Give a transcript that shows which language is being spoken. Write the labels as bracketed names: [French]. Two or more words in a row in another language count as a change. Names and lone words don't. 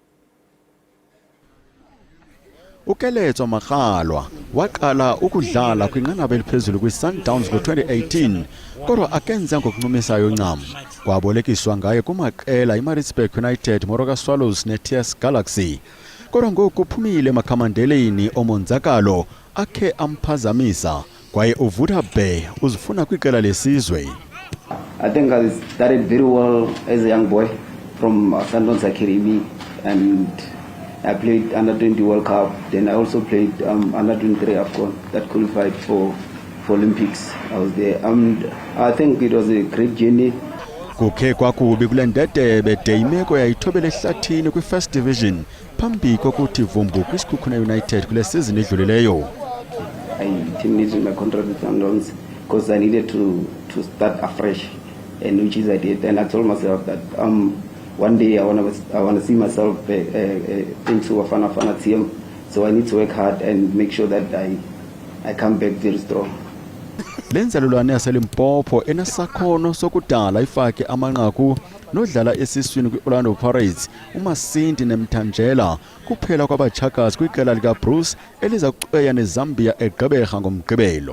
[Xhosa] uKeletso Makgalwa waqala ukudlala kwinqanaba eliphezulu kwiSundowns ngo-2018 kodwa akenze ngokuncumisayo ncam. Kwabolekiswa ngaye kumaqela iMaritzburg United, Moroka Swallows neTS Galaxy. Kodwa ngoku uphumile emakhamandeleni omonzakalo akhe amphazamisa kwaye uVuda Bay uzifuna kwiqela lesizwe. [English] I think I started very well as a young boy from Sundowns Academy, and I played under 20 World Cup. Then I also played under 23 AFCON that qualified for Olympics. I was there. I think it was a great journey. [Xhosa] Kukhe kwakubi kule ndedebe de imeko yayithobela ehlathini kwi-First Division phambi kokuthi vumbu kwiSikhukhuna United kule season edlulileyo. [English] I terminated my contract with Sundowns because I needed to start afresh, and which is I did. And I told myself that one day I want to see myself into a Bafana team. So I need to work hard and make sure that I come back very strong. [Xhosa] Lenzalulwane yaseLimpopo enesakhono sokudala ifake amanqaku nodlala esiswini kwi-Orlando Pirates uMasindi neMthanjela kuphela kwabachakazi kwiqela lika Bruce eliza kucweya neZambia eGqeberha ngomgqibelo.